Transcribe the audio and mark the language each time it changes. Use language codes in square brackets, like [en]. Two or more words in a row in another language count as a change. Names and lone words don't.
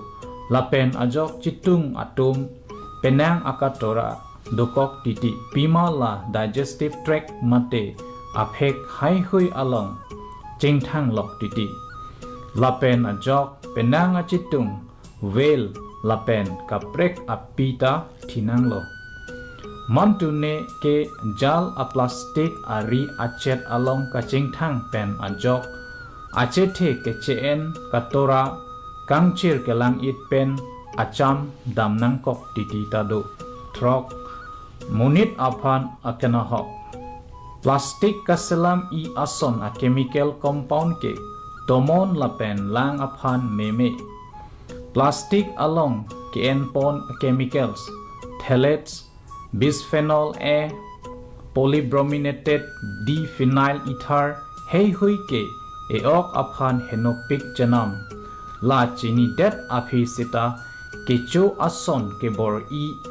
[mjw] Lapen ajok chitung atom penang akatora dokok titi pima la [en] digestive tract [mjw] mate aphek hai hui along chingthang lok titi. Lapen ajok penang achitung whale lapen kaprek apita thinanglo. Mantune ke jal a plastic ari achet along kachingthang pen ajok achethe kecheen katora kangchir kelang it pen acham damnang kok titi tado trok munit aphan akanahok. Plastic kaselam I ason a [en] chemical compound [mjw] ke tomon lapen lang aphan meme. Plastic along ke enpon chemicals [en] phthalates bisphenol A polybrominated diphenyl ether [mjw] hei hui ke eok aphan henopik janam la chini det aphi sita kecho ason ke bor I